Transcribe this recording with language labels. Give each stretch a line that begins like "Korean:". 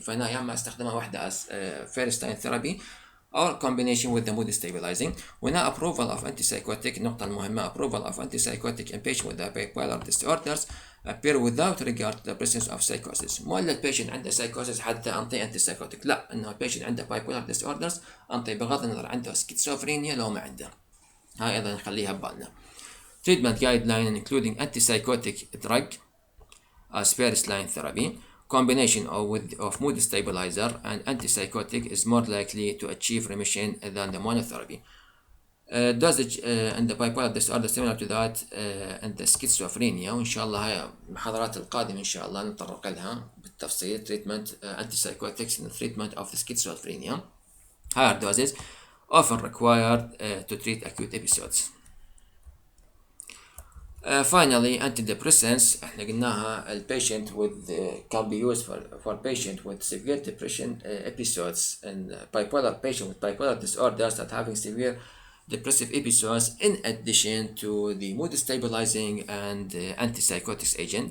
Arabic: فأنا يا إما استخدمها واحدة
English: as first line therapy or combination with the mood stabilizing. وهنا approval of antipsychotic
Arabic: النقطة المهمة
English: approval of antipsychotic in patients with bipolar disorders appear without regard to the presence of psychosis.
Arabic: مو إلا البيشنت عنده psychosis حتى أنطي antipsychotic، لا، إنه البيشنت عنده bipolar disorders أنطي بغض النظر عنده schizophrenia لو ما عنده. هاي أيضا نخليها ببالنا.
English: Treatment guideline including antipsychotic drug as first line therapy, combination of mood stabilizer and antipsychotic is more likely to achieve remission than the monotherapy. Dosage in the bipolar disorder similar to that and the schizophrenia،
Arabic: وإن شاء الله هاي المحاضرات القادمة إن شاء الله نتطرق لها بالتفصيل.
English: treatment antipsychotics and treatment of the schizophrenia. Higher doses often required to treat acute episodes. Finally, antidepressants
Arabic: احنا قلناها البيشنت
English: with can be used for patient with severe depression episodes and bipolar patient with bipolar disorders that having severe depressive episodes in addition to the mood stabilizing and antipsychotics agent.